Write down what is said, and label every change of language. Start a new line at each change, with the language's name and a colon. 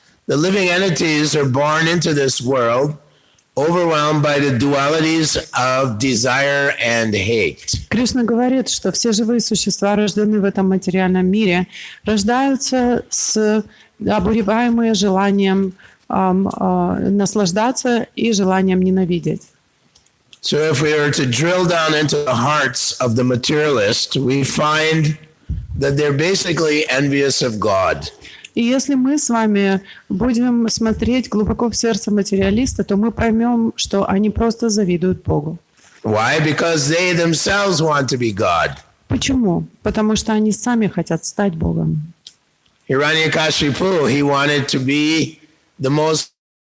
English: The living entities are born into this world, overwhelmed by the dualities of desire and hate.
Russian: Кришна говорит, что все живые существа, рожденные в этом материальном мире, рождаются с обуреваемые желанием наслаждаться и желанием ненавидеть.
English: So if we were to drill down into the hearts of the materialist, we find that they're basically envious of God.
Russian: И если мы с вами будем смотреть глубоко в сердце материалиста, то мы поймем, что они просто завидуют Богу.
English: Why? Because they themselves want to be God.
Russian: Почему? Потому что они сами хотят стать Богом.
English: Hiranyakashipu, he wanted to be the most